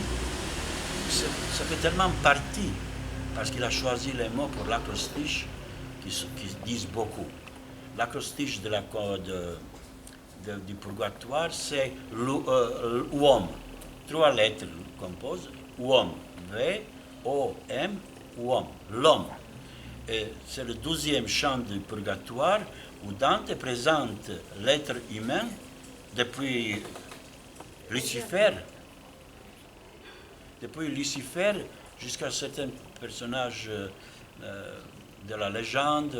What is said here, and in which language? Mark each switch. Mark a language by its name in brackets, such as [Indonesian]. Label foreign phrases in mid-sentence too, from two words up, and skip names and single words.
[French] Ça fait tellement partie, parce qu'il a choisi les mots pour l'acrostiche qui disent beaucoup. L'acrostiche du purgatoire, c'est uom. 3 lettres composent. Uom. V-O-M, uom. L'homme. Et c'est le 12e chant du purgatoire où Dante présente l'être humain depuis Lucifer. Depuis Lucifer jusqu'à certains personnages de la légende.